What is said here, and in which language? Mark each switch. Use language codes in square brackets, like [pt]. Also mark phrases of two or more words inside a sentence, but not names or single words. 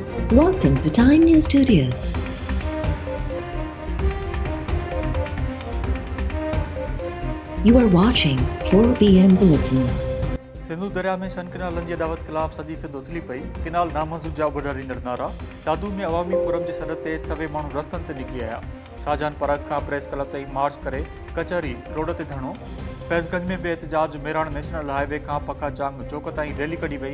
[en] Welcome to Time News Studios. You are watching 4 p.m. Bulletin. [sd] सिंधु दरिया में शन किनालनि जी अदावत ख़िलाफ़ सॼी सिंध उथली पई। किनाल नामंज़ूर जा बुॾारींदड़ नारा। दादू में अवामी फोरम जे सॾ ते सवे माण्हू रस्तनि ते निकिरी आया। शाहजहान पार्क खां प्रेस क्लब ताईं मार्च करे कचहरी रोड ते धरणो। फैज़गंज में बि एहतजाज। मेराण नेशनल हाईवे खां पखा चांग चौक ताईं रैली कढी वई।